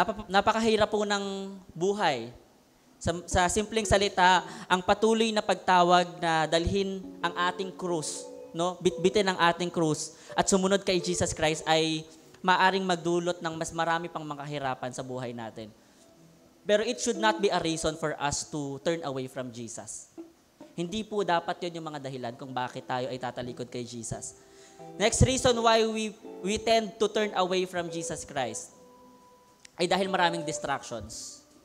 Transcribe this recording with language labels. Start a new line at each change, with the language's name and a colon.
Filipino: Napakahirap po ng buhay. Sa simpleng salita, ang patuloy na pagtawag na dalhin ang ating krus, no? Bitbitin ang ating krus at sumunod kay Jesus Christ ay maaring magdulot ng mas marami pang mga kahirapan sa buhay natin.
English: Pero it should not be a reason for us to turn away from Jesus.
Filipino: Hindi po dapat yun yung mga dahilan kung bakit tayo ay tatalikod kay Jesus.
English: Next reason why we tend to turn away from Jesus Christ
Filipino: ay dahil maraming
English: distractions.